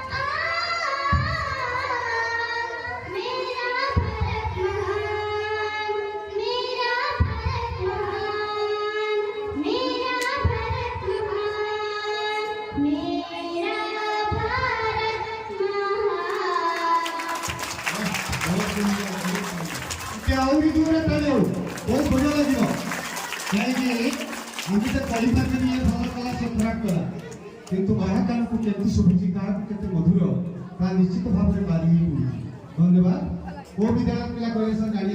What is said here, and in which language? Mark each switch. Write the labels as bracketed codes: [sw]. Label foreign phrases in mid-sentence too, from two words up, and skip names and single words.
[hi] मेरा भारत महान मेरा भारत महान मेरा भारत महान मेरा भारत महान [or] ଆହୁରି ଜୋରରେ ତାଳିଅ ବହୁତ ବଢ଼ିଆ ଲାଗିବ କାହିଁକି ଆମେ ତ କହିପାରିବେନି ଇଏ ଭଲ କଲା ସେ ଖରାପ କଲା କିନ୍ତୁ ମହାକାଳକୁ କେମିତି ଶୁଭୁଛି କାହାକୁ କେତେ ମଧୁର ତାହା ନିଶ୍ଚିତ ଭାବରେ ବାରି ହେଇ ପଡ଼ୁଛି ଧନ୍ୟବାଦ କୋଉ ବିଦ୍ୟାଳୟ ପିଲା କହିଲେ ସାର୍ ଜାଣି